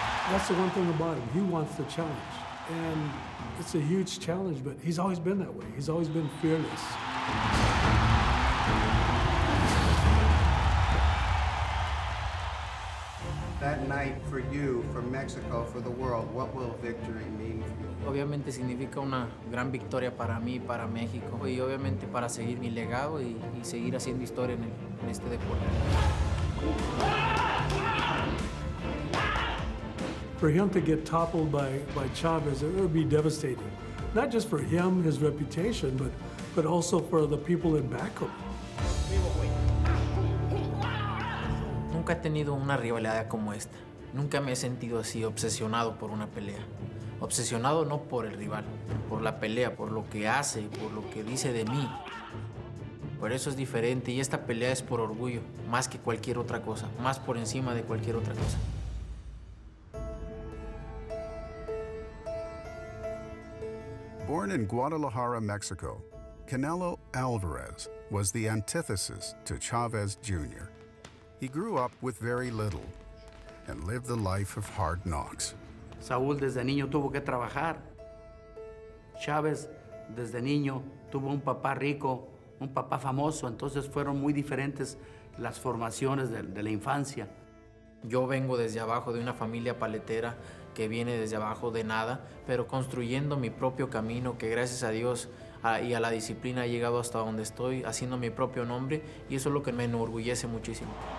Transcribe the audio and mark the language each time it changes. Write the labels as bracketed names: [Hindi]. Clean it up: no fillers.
[English] That's the one thing about him. He wants the challenge. And it's a huge challenge, but he's always been that way. He's always been fearless. That night for you, for Mexico, for the world, what will victory mean for you? [Spanish] Obviamente significa una gran victoria para mí, para México, y obviamente para seguir mi legado y seguir haciendo historia en este deporte. [English] For him to get toppled by Chavez, it would be devastating. Not just for him, his reputation, but also for the people that back him. [Spanish] Nunca he tenido una rivalidad como esta. Nunca me he sentido así, obsesionado por una pelea. Obsesionado no por el rival, por la pelea, por lo que hace, por lo que dice de mí. Por eso es diferente y esta pelea es por orgullo, más que cualquier otra cosa, más por encima de cualquier otra cosa. [English] Born in Guadalajara, Mexico, Canelo Alvarez was the antithesis to Chavez Jr. He grew up with very little and lived the life of hard knocks. [Spanish] Saúl desde niño tuvo que trabajar. Chávez desde niño tuvo un papá rico, un papá famoso, entonces fueron muy diferentes las formaciones de la infancia. Yo vengo desde abajo de una familia paletera que viene desde abajo de nada, pero construyendo mi propio camino que gracias a Dios y a la disciplina he llegado hasta donde estoy, haciendo mi propio nombre, y eso es lo que me enorgullece muchísimo.